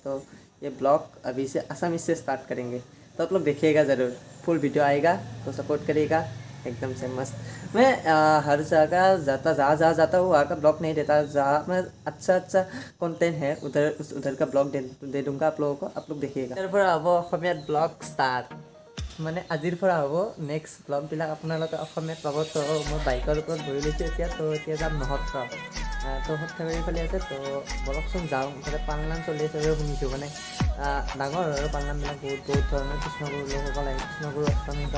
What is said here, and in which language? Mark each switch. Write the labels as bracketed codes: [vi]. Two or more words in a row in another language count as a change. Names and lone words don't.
[hi] तो ये ब्लॉग अभी से असमीज से स्टार्ट करेंगे, तो आप लोग देखिएगा ज़रूर, [en] full video [hi] आएगा तो सपोर्ट करिएगा एकदम से मस्त। मैं हर जगह जाता, जहाँ जहाँ जाता हूँ वहाँ का ब्लॉग नहीं देता। जहाँ मैं अच्छा कंटेंट है उधर का ब्लॉग दे दूँगा आप लोगों को, आप लोग देखिएगा। [as] তাৰ পৰা হ'ব অসমীয়াত [en] blog start, [as] মানে আজিৰ পৰা হ'ব নেক্সট ব্লগবিলাক আপোনালোকে অসমীয়াত পাব। তো মই বাইকৰ ওপৰত বহি লৈছোঁ এতিয়া, তো এতিয়া যাম নহত্ৰ। তো সৰ্থেবাৰী ফালে আছে, তো বলকচোন যাওঁ। তাতে পালনাম চলি আছে শুনিছোঁ, মানে ডাঙৰ আৰু পালনামবিলাক বহুত ধৰণৰ কৃষ্ণগুৰু লোকসকল আহে, কৃষ্ণগুৰু অষ্টমীখন।